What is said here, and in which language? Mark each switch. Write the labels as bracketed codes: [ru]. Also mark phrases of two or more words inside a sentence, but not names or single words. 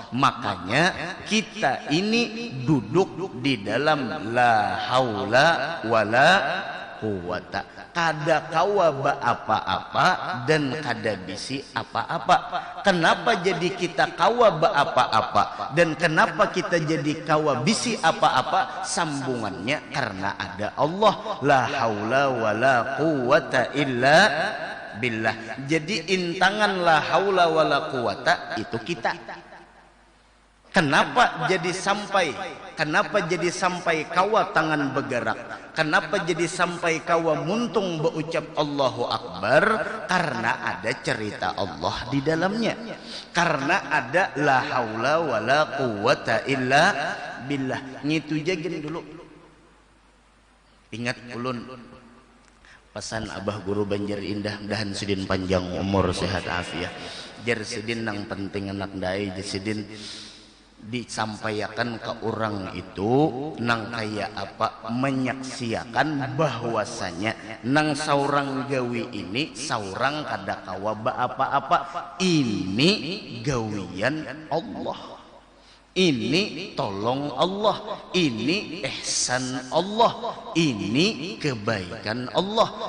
[bjn] Makanya kita ini duduk di dalam [ar] لا حول ولا قوة, [bjn] kada kawa ba apa-apa dan kada bisi apa-apa. Kenapa jadi kita kawa ba apa-apa dan kenapa kita jadi kawa bisi apa-apa? Sambungannya karena ada Allah, [ar] لا حول ولا قوة إلا بالله. [bjn] Jadi intangan [ar] لا حول ولا قوة [bjn] itu kita. Kenapa jadi sampai kawa tangan bergerak? Kenapa jadi sampai kawa muntung berucap [ar] الله أكبر? [bjn] Karena ada cerita Allah di dalamnya. Karena ada [ar] لا حول ولا قوة إلا بالله. [bjn] Ngitu jagin dulu. Ingat ulun pesan Abah Guru Banjar Indah, mudahan sidin panjang umur sehat afiat. Jar sidin nang penting anak dai, jar sidin disampaikan ke orang itu nang kaya apa, menyaksikan bahwasanya nang saurang gawi ini saurang kada kawa ba apa-apa, ini gawian Allah, ini tolong Allah, ini ihsan Allah, ini kebaikan Allah.